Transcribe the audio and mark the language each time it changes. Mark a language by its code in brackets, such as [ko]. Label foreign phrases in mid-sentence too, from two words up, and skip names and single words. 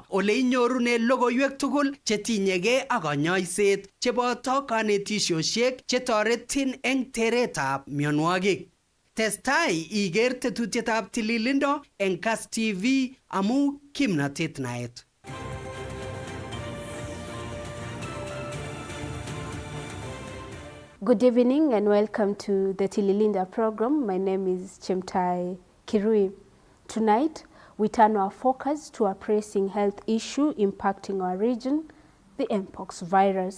[kln] ole inyorune logoiwek tugul chetinyegei ak kanyoiset cheboto kanetisiosiek chetoretin eng teretab mionwogik. Testai iker tetutietab tililindo eng Kass TV amu kimnatet naet. [en] Good evening and welcome to the Tililinda program. My name is Chemtai Kirui. Tonight, we turn our focus to a pressing health issue impacting our region, the Mpox virus.